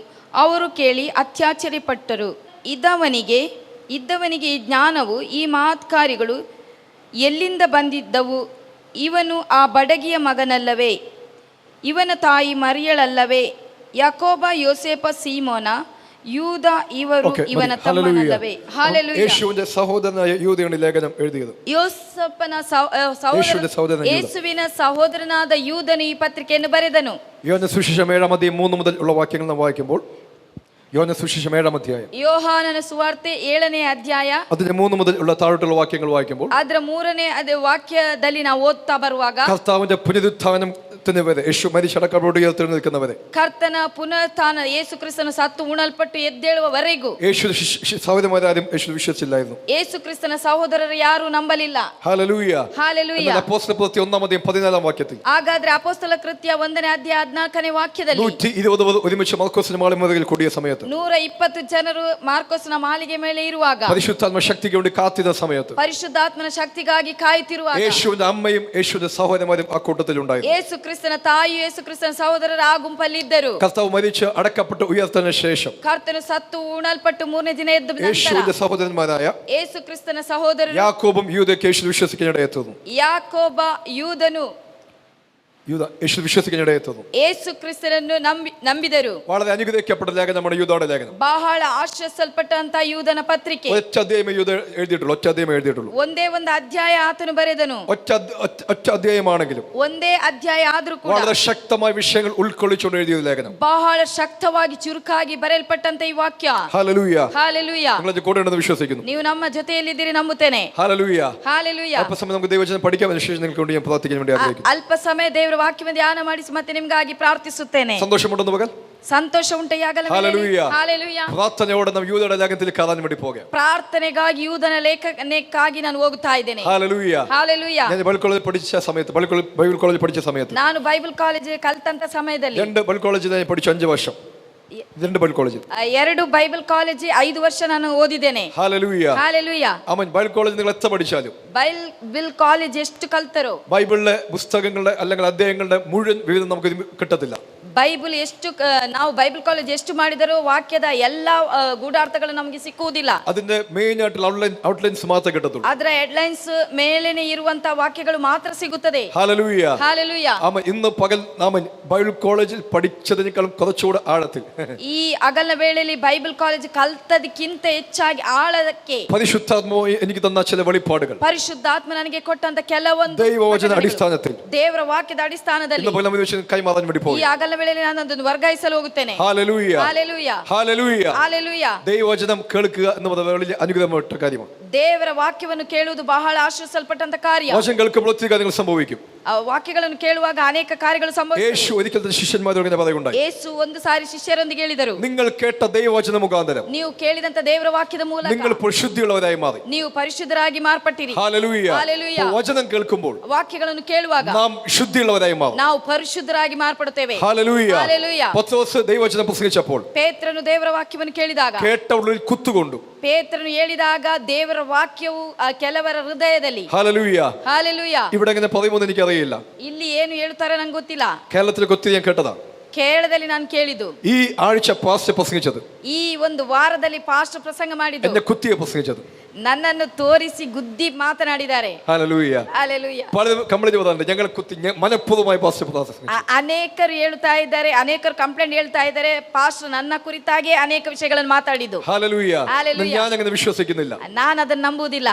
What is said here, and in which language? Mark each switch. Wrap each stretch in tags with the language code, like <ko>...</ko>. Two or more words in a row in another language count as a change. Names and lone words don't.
<kn>ಅವರು ಕೇಳಿ ಅತ್ಯಾಶ್ಚರ್ಯಪಟ್ಟರು. ಇದ್ದವನಿಗೆ ಈ ಜ್ಞಾನವು ಈ ಮಹತ್ಕಾರ್ಯಗಳು ಎಲ್ಲಿಂದ ಬಂದಿದ್ದವು? ಇವನು ಆ ಬಡಗಿಯ ಮಗನಲ್ಲವೇ? ಇವನ ತಾಯಿ ಮರಿಯಳಲ್ಲವೇ? ಯಾಕೋಬ, ಯೋಸೇಪ, ಸೀಮೋನ, ಯೂದ ಇವರು</kn> <en>Okay,</en> <kn>ಇವನ ಮതി. Hallelujah. ತಮ್ಮನಲ್ಲವೇ? ಹಾಲೆಲೂಯ.</kn> <ml>യേശുവിന്റെ സഹോദരനായ യൂദയാണ് ഈ ലേഖനം എഴുതിയത്.</ml> <kn>ಯೋಸಪ್ಪನ ಯೇಸುವಿನ ಸಹೋದರನಾದ ಯೂದ. ಯೇಸುವಿನ ಸಹೋದರನಾದ ಯೂದನು ಈ ಪತ್ರಿಕೆಯನ್ನು ಬರೆದನು.</kn> <ml>യോഹന്നാൻ സുവിശേഷം 7-3 മുതൽ ഉള്ള വാക്യങ്ങൾ നാം വായിക്കുമ്പോൾ, യോഹന്നാൻ സുവിശേഷം 7-ാം</ml> <kn>ಯೋಹಾನನ ಸುವಾರ್ತೆ 7ನೇ ಅಧ್ಯಾಯ</kn> <ml>അതിന്റെ 3 മുതൽ ഉള്ള താഴോട്ടുള്ള വാക്യങ്ങൾ വായിക്കുമ്പോൾ,</ml> <kn>ಅದರ 3ನೇ ವಾಕ್ಯದಲ್ಲಿ ನಾವು ಓದ್ತಾ ಬರುವಾಗ,</kn> <ml>കർത്താവിന്റെ പുനരുത്ഥാനത്തിന് വരെ, യേശു മരിച്ചടക്കപ്പെട്ടു ഉയർത്തെഴുന്നേൽക്കുന്നവരെ,</ml> <kn>ಕರ್ತನ ಪುನರುತ್ಥಾನ, ಯೇಸು ಕ್ರಿಸ್ತನು ಸತ್ತು ಉಣಲ್ಪಟ್ಟು ಎದ್ದೇಳುವವರೆಗೂ</kn> <ml>യേശു സഹോദരന്മാരും യേശു വിശ്വസിച്ചില്ലായിരുന്നു.</ml> <kn>ಯೇಸು ಕ್ರಿಸ್ತನ ಸಹೋದರರು ಯಾರು ನಂಬಲಿಲ್ಲ.</kn> <ml>ഹല്ലേലൂയ.</ml> <kn>ಹಾಲೆಲೂಯ.</kn> <ml>എന്നാൽ അപ്പോസ്തല പ്രവൃത്തി 1-14 വാക്യത്തിൽ,</ml> <kn>ಹಾಗಾದ್ರೆ ಅಪೊಸ್ತಲ ಕೃತ್ಯ 1ನೇ ಅಧ್ಯಾಯ 14ನೇ ವಾಕ್ಯದಲ್ಲಿ</kn> <ml>120 ഒരുമിച്ച് മർക്കോസിന്റെ മാളിമറയിൽ കൂടിയ സമയത്ത്,</ml> <kn>120 ಜನರು ಮಾರ್ಕೋಸ್ನ ಮಾಳಿಗೆ ಮೇಲೆ ಇರುವಾಗ,</kn> <ml>പരിശുദ്ധാത്മ ശക്തിക്ക് വേണ്ടി കാത്തിരുന്ന സമയത്ത്,</ml> <kn>ಪರಿಶುದ್ಧಾತ್ಮನ ಶಕ್ತಿಗಾಗಿ ಕಾಯುತ್ತಿರುವಾಗ,</kn> <ml>യേശുവിന്റെ അമ്മയും യേശുവിന്റെ സഹോദരന്മാരും ആ കൂട്ടത്തിലുണ്ടായിരുന്നു.</ml> <kn>ಯೇಸು ಕ್ರಿಸ್ತನ ತಾಯಿಯು ಯೇಸು ಕ್ರಿಸ್ತನ ಸಹೋದರರು ಆ ಗುಂಪಲ್ಲಿ ಇದ್ದರು.</kn> <ml>കർത്താവ് മരിച്ച് അടക്കപ്പെട്ട് ഉയർത്തതിനു ശേഷം</ml> <kn>ಕರ್ತನು ಸತ್ತು ಉಣಲ್ಪಟ್ಟು 3ನೇ ದಿನ ಎದ್ದ ನಂತರ</kn> <ml>യേശുവിന്റെ സഹോദരന്മാരായ</ml> <kn>ಯೇಸು ಕ್ರಿಸ್ತನ ಸಹೋದರರು</kn> <ml>യാക്കോബും യൂദയും യേശു വിശ്വസിക്കാനിടയെത്തുന്നു.</ml> <kn>ಯಾಕೋಬ ಯೂದನು</kn> <ml>യൂദ യേശു വിശ്വസിക്കാനിടയെത്തുന്നു.</ml> <kn>ಯೇಸು ಕ್ರಿಸ್ತನನ್ನು ನಂಬಿದರು.</kn> <ml>വളരെ അനുഗ്രഹിക്കപ്പെട്ട ലേഖനമാണ് യൂദയുടെ ലേഖനം.</ml> <kn>ಬಹಳ ಆಶ್ರಯಿಸಲ್ಪಟ್ಟಂತ ಯೂದನ ಪತ್ರಿಕೆ.</kn> <ml>ഒറ്റ അധ്യായമേ യൂദ എഴുതിയിട്ടുള്ളൂ.</ml> <kn>ಒಂದೇ ಒಂದು ಅಧ್ಯಾಯ ಆತನು ಬರೆದನು.</kn> <ml>ഒറ്റ അധ്യായമാണെങ്കിലും</ml> <kn>ಒಂದೇ ಅಧ್ಯಾಯ ಆದ್ರೂ ಕೂಡ</kn> <ml>വളരെ ശക്തമായ വിഷയങ്ങൾ ഉൾക്കൊള്ളിച്ചുകൊണ്ട് എഴുതിയ ലേഖനം.</ml> <kn>ಬಹಳ ಶಕ್ತವಾಗಿ ಚುರುಕಾಗಿ ಬರೆಯಲ್ಪಟ್ಟಂತ ಈ ವಾಕ್ಯ.</kn> <ml>ഹല്ലേലൂയ.</ml> <kn>ಹಾಲೆಲೂಯ.</kn> <ml>നിങ്ങൾ കൂടെ ഉണ്ടെന്ന് വിശ്വസിക്കുന്നു.</ml> <kn>ನೀವು ನಮ್ಮ ಜೊತೆಯಲ್ಲಿದ್ದೀರಿ ನಂಬುತ್ತೇನೆ.</kn> <ml>ഹല്ലേലൂയ.</ml> <kn>ಹಾಲೆಲೂಯ.</kn> <ml>അല്പസമയം നമുക്ക് ദൈവവചനം പഠിക്കാം. അതിനുശേഷം നിങ്ങൾക്ക് വേണ്ടി ഞാൻ പ്രാർത്ഥിക്കാൻ വേണ്ടി ആഗ്രഹിക്കുന്നു.</ml> <kn>ಅಲ್ಪ ಸಮಯ ದೇವರ ವಾಕ್ಯವನ್ನು ಧ್ಯಾನ ಮಾಡಿಸಿ ಮತ್ತೆ ನಿಮಗಾಗಿ ಪ್ರಾರ್ಥಿಸುತ್ತೇನೆ.</kn> <ml>സന്തോഷമുണ്ടെന്ന് പകൽ</ml> <kn>ಸಂತೋಷ ಉಂಟಾಗಲ.</kn> <ml>ഹല്ലേലൂയ.</ml> <kn>ಹಾಲೆಲೂയ.</kn> <ml>പ്രാർത്ഥനയോടെ നാം യൂദയുടെ ലേഖനത്തിൽ കയറാൻ വേണ്ടി പോകാം.</ml> <kn>ಪ್ರಾರ್ಥನೆಗಾಗಿ ಯೂದನ ಲೇಖನಕ್ಕಾಗಿ ನಾನು ಹೋಗುತ್ತಾ ಇದ್ದೇನೆ.</kn> <ml>ഹല്ലേലൂയ.</ml> <kn>ಹಾಲೆಲೂಯ.</kn> <ml>ഞാൻ ബൈബിൾ കോളേജിൽ പഠിച്ച സമയത്ത്, ബൈബിൾ കോളേജിൽ പഠിച്ച സമയത്ത്,</ml> <kn>ನಾನು</kn> <en>Bible college</en> <kn>ಕಲ್ತಂತ ಸಮಯದಲ್ಲಿ</kn> <ml>2 ബൈബിൾ കോളേജിൽ ഞാൻ പഠിച്ചു 5 വർഷം. 2 ബൈബിൾ കോളേജിൽ</ml> <kn>2 ബൈബിൾ ಕಾಲೇಜ್ 5 ವರ್ಷ ನಾನು ಓದಿದ್ದೇನೆ.</kn> <ml>ഹല്ലേലൂയ.</ml> <kn>ಹಾಲೆಲೂಯ.</kn> <ml>ആമേൻ. ബൈബിൾ കോളേജിൽ നിങ്ങൾ എത്ര പഠിച്ചാലും,</ml> <kn>ബൈബിൾ ಕಾಲೇಜ್ ಎಷ್ಟು ಕಲ್ತರೋ,</kn> <ml>ബൈബിളിലെ പുസ്തകങ്ങളുടെ അല്ലെങ്കിൽ അധ്യായങ്ങളുടെ മുഴുവൻ വിവരം നമുക്ക് കിട്ടത്തില്ല.</ml> <kn>ಬೈಬಲ್ ಎಷ್ಟು ನಾವು</kn> <en>Bible college</en> <kn>ಎಷ್ಟು ಮಾಡಿದರೂ ವಾಕ್ಯದ ಎಲ್ಲಾ ಗೂಢಾರ್ಥಗಳು ನಮಗೆ ಸಿಕ್ಕುವುದಿಲ್ಲ.</kn> <ml>അതിന്റെ മെയിൻ ആയിട്ടുള്ള ഔട്ട്ലൈൻസ് മാത്രമേ കിട്ടത്തുള്ളൂ.</ml> <kn>ಅದರ ಹೆಡ್ಲೈನ್ಸ್ ಮೇಲೇನೆ ಇರುವಂತ ವಾಕ್ಯಗಳು ಮಾತ್ರ ಸಿಗುತ್ತದೆ.</kn> <ml>ഹല്ലേലൂയ.</ml> <kn>ಹಾಲೆಲೂಯ.</kn> <ml>ആമേൻ. ഇന്ന് പകൽ നാം ബൈബിൾ കോളേജിൽ പഠിച്ചതിനേക്കാളും കുറച്ചുകൂടെ ആഴത്തിൽ</ml> <kn>ಈ ಅಗಲ ವೇಳೆಯಲ್ಲಿ</kn> <en>Bible college</en> <kn>ಕಲ್ತದಕ್ಕಿಂತ ಹೆಚ್ಚಾಗಿ ಆಳಕ್ಕೆ</kn> <ml>പരിശുദ്ധാത്മാവ് എനിക്ക് തന്ന ചില വെളിപ്പാടുകൾ,</ml> <kn>ಪರಿಶುದ್ಧಾತ್ಮ ನನಗೆ ಕೊಟ್ಟಂತ ಕೆಲವೊಂದು</kn> <ml>ദൈവവചന അടിസ്ഥാനത്തിൽ</ml> <kn>ದೇವರ ವಾಕ್ಯದ ಅಡಿಸ್ಥಾನದಲ್ಲಿ</kn> <ml>ഇന്ന് പകൽ നമ്മൾ കൈമാറാൻ വേണ്ടി</ml> <kn>ಈ</kn> <ml>പോകും.</ml> <kn>ಅಗಲ ವೇಳೆಯಲ್ಲಿ ನಾನು ಅದನ್ನು ವರ್ಗಾಯಿಸಲು ಹೋಗುತ್ತೇನೆ.</kn> <ml>ഹല്ലേലൂയ.</ml> <kn>ಹಾಲೆಲೂಯ.</kn> <ml>ഹല്ലേലൂയ.</ml> <kn>ಹಾಲೆಲೂಯ.</kn> <ml>ദൈവവചനം കേൾക്കുക എന്നത് വലിയ അനുഗ്രഹപ്പെട്ട കാര്യമാണ്.</ml> <kn>ದೇವರ ವಾಕ್ಯವನ್ನು ಕೇಳುವುದು ಬಹಳ ಆಶೀರ್ವದಿಸಲ್ಪಟ್ಟಂತ ಕಾರ್ಯ.</kn> <ml>വചനം കേൾക്കുമ്പോൾ ഒത്തിരി കാര്യങ്ങൾ സംഭവിക്കും.</ml> <kn>ಆ ವಾಕ್ಯಗಳನ್ನು ಕೇಳುವಾಗ ಅನೇಕ ಕಾರ್ಯಗಳು ಸಂಭವಿಸುತ್ತವೆ.</kn> <ml>യേശു ഒരിക്കൽ തന്റെ ശിഷ്യന്മാരോട് ഇങ്ങനെ പറയുകയുണ്ടായി,</ml> <kn>ಯೇಸು ಒಂದು ಸಾರಿ ಶಿಷ್ಯರೊಂದಿಗೆ ಹೇಳಿದರು,</kn> <ml>നിങ്ങൾ കേട്ട ദൈവവചന മുഖാന്തരം</ml> <kn>ನೀವು ಕೇಳಿದಂತ ದೇವರ ವಾಕ್ಯದ ಮೂಲಕ</kn> <ml>നിങ്ങൾ ഇപ്പോൾ ശുദ്ധിയുള്ളവരായി മാറി.</ml> <kn>ನೀವು ಪರಿಶುದ್ಧರಾಗಿ ಮಾರ್ಪಟ್ಟಿರಿ.</kn> <ml>ഹല്ലേലൂയ.</ml> <kn>ಹಾಲೆಲೂಯ.</kn> <ml>വചനം കേൾക്കുമ്പോൾ</ml> <kn>ವಾಕ್ಯಗಳನ್ನು ಕೇಳುವಾಗ</kn> <ml>നാം ശുദ്ധിയുള്ളവരായി മാറും.</ml> <kn>ನಾವು ಪರಿಶುದ್ಧರಾಗಿ ಮಾರ್ಪಡುತ್ತೇವೆ.</kn> <ml>ഹല്ലേലൂയ.</ml> <kn>ಹಾಲೆಲೂಯ.</kn> <ml>പത്രോസ് ദൈവവചനം പ്രസംഗിച്ചപ്പോൾ</ml> <kn>ಪೇತ್ರನು ದೇವರ ವಾಕ್ಯವನ್ನು ಕೇಳಿದಾಗ,</kn> <ml>കേട്ട ഉള്ളിൽ കുത്തുകൊണ്ടു.</ml> <kn>ಪೇತ್ರನು ಹೇಳಿದಾಗ ದೇವರ ವಾಕ್ಯವು ಕೆಲವರ ಹೃದಯದಲ್ಲಿ.</kn> <ml>ഹല്ലേലൂയ.</ml> <kn>ಹಾಲೆಲೂಯ.</kn> <ml>ഇവിടെ എങ്ങനെ പറയുമെന്ന് എനിക്കറിയില്ല.</ml> <kn>ಇಲ್ಲಿ ಏನು ಹೇಳ್ತಾರೆ ನಂಗೆ ಗೊತ್ತಿಲ್ಲ.</kn> <ml>കേരളത്തിലൊക്കെ ഒത്തിരി ഞാൻ കേട്ടതാ.</ml> <kn>ಕೇರಳದಲ್ಲಿ ನಾನು ಕೇಳಿದ್ದು,</kn> <ml>ഈ ആഴ്ച പാസ്റ്റർ പ്രസംഗിച്ചത്,</ml> <kn>ಈ ಒಂದು ವಾರದಲ್ಲಿ ಪಾಸ್ಟರ್ ಪ್ರಸಂಗ ಮಾಡಿದ್ದು,</kn> <ml>എന്നെ കുത്തിയെ പ്രസംഗിച്ചത്,</ml> <kn>ನನ್ನನ್ನು ತೋರಿಸಿ ಗುದ್ದಿ ಮಾತನಾಡಿದ್ದಾರೆ.</kn> <ml>ഹല്ലേലൂയ.</ml> <kn>ಹಾಲೆಲೂಯ.</kn> <ml>പലരും കംപ്ലൈന്റ് പറയാറുണ്ട്, ഞങ്ങളെ കുത്തി മനഃപൂർവ്വമായി പാസ്റ്റർ പ്രസംഗിച്ചു.</ml> <kn>ಅನೇಕರು ಹೇಳ್ತಾ ಇದ್ದಾರೆ, ಅನೇಕರು ಕಂಪ್ಲೇಂಟ್ ಹೇಳ್ತಾ ಇದ್ದಾರೆ, ಪಾಸ್ಟರ್ ನನ್ನ ಕುರಿತಾಗಿ ಅನೇಕ ವಿಷಯಗಳನ್ನು ಮಾತಾಡಿದ್ದು.</kn> <ml>ഹല്ലേലൂയ. ഹല്ലേലൂയ. ഞാൻ അങ്ങനെ വിശ്വസിക്കുന്നില്ല.</ml> <kn>ನಾನು ಅದನ್ನು ನಂಬುವುದಿಲ್ಲ.</kn>